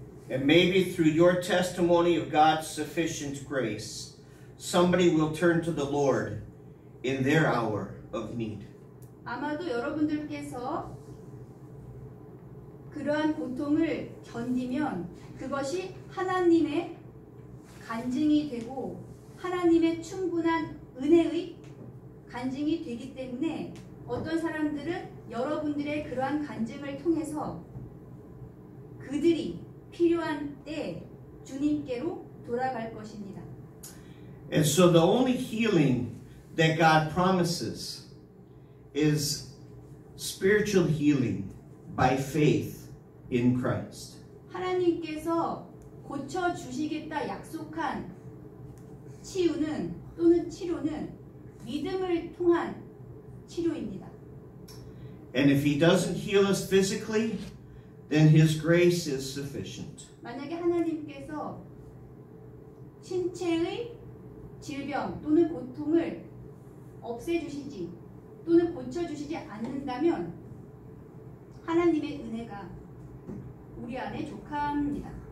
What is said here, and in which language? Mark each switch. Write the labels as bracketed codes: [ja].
[en] And maybe through your testimony of God's sufficient grace, somebody will turn to the Lord in their hour of need. [ko] 아마도 여러분들께서 그러한 고통을 견디면 그것이 하나님의 간증이 되고 하나님의 충분한 은혜의 간증이 되기 때문에 어떤 사람들은 여러분들의 그러한 간증을 통해서 그들이 필요한 때 주님께로 돌아갈 것입니다. [en] And so the only healing that God promises is spiritual healing by faith in Christ. [ko] 하나님께서 고쳐 주시겠다 약속한 치유는 또는 치료는 믿음을 통한 치료입니다. [en] And if He doesn't heal us physically, then His grace is sufficient. [ko] 만약에 하나님께서 신체의 질병 또는 고통을 없애주시지 또는 고쳐주시지 않는다면 하나님의 은혜가 우리 안에 족합니다.